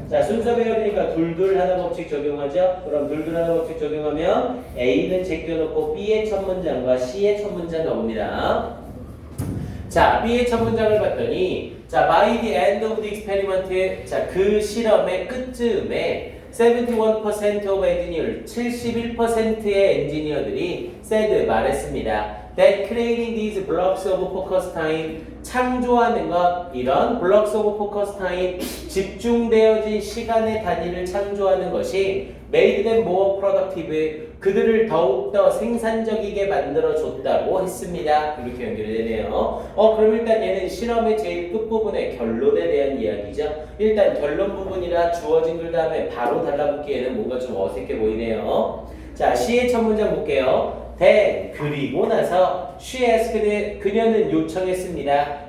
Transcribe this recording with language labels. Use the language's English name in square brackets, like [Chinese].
[Korean] 자, 순서 배열이니까 둘둘 하나 법칙 적용하죠. 그럼 둘둘 하나 법칙 적용하면 A는 제껴놓고 B의 첫 문장과 C의 첫 문장 가봅니다. 자, B의 첫 문장을 봤더니 자, [English] by the end of the experiment [Korean] 자, 그 실험의 끝쯤에 [English] 71% of engineers [Korean] 71%의 엔지니어들이 [English] said [Korean] 말했습니다. [English] That creating these blocks of focus time [Korean] 창조하는 것 이런 [English] blocks of focus time [Korean] 집중되어진 시간의 단위를 창조하는 것이 [English] made them more productive [Korean] 그들을 더욱더 생산적이게 만들어줬다고 했습니다. 이렇게 연결이 되네요. 그럼 일단 얘는 실험의 제일 끝부분의 결론에 대한 이야기죠. 일단 결론 부분이라 주어진 글 다음에 바로 달라붙기에는 뭔가 좀 어색해 보이네요. 자, C의 첫 문장 볼게요. [English] Then [Korean] 그리고 나서 [English] she asked [Korean] 그녀는 요청했습니다.